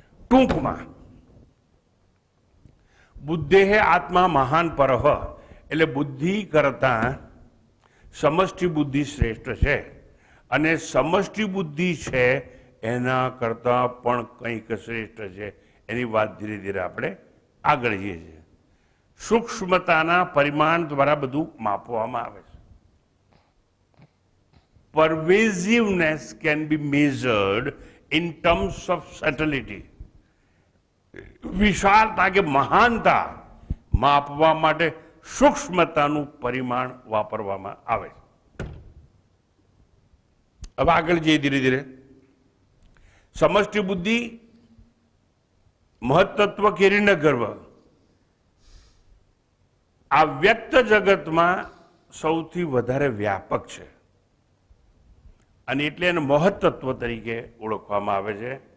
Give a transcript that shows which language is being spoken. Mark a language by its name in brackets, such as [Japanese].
[Gujarati] ટૂંકમાં [Sanskrit] બુદ્ધેહે આત્મા મહાન પરહ, [Gujarati] એટલે બુદ્ધિ કરતા સમષ્ટિ બુદ્ધિ શ્રેષ્ઠ છે, અને સમષ્ટિ બુદ્ધિ છે એના કરતા પણ કંઈક શ્રેષ્ઠ છે. એની વાત ધીરે ધીરે આપણે આગળ જઈએ છીએ. સૂક્ષ્મતાના પરિમાણ દ્વારા બધું માપવામાં આવે છે. [English] Pervasiveness can be measured in terms of subtlety. [Gujarati] વિશાળતા કે મહાનતા માપવા માટે સૂક્ષ્મતાનું પરિમાણ વાપરવામાં આવે છે. હવે આગળ જઈએ ધીરે ધીરે. સમષ્ટિ બુદ્ધિ, મહત્તત્વ કે હિરણ્યગર્ભ, આ વ્યક્ત જગતમાં સૌથી વધારે વ્યાપક છે, અને એટલે એને મહત્તત્વ તરીકે ઓળખવામાં આવે છે.